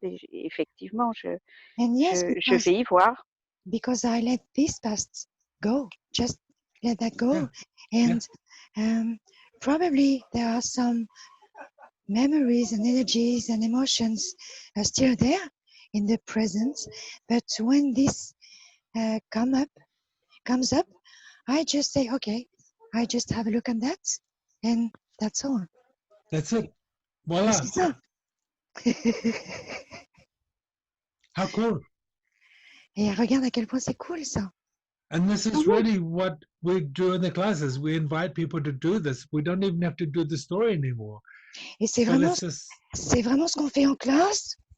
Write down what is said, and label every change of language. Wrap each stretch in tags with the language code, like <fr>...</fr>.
<fr>Et effectivement, je vais y voir.</fr> <en>Because I let this past go. Just let that go. Yeah. And probably there are some memories and energies and emotions are still there in the present. But when this comes up, I just say, okay, I just have a look at that, and that's all. That's it. Voila.</en> <fr>C'est ça.</fr> <en>How cool.</en> <fr>Et regarde à quel point c'est cool ça.</fr> <en>And this is really what we do in the classes. We invite people to do this. We don't even have to do the story anymore.</en> <fr>Et c'est vraiment ce qu'on fait en classe.</fr>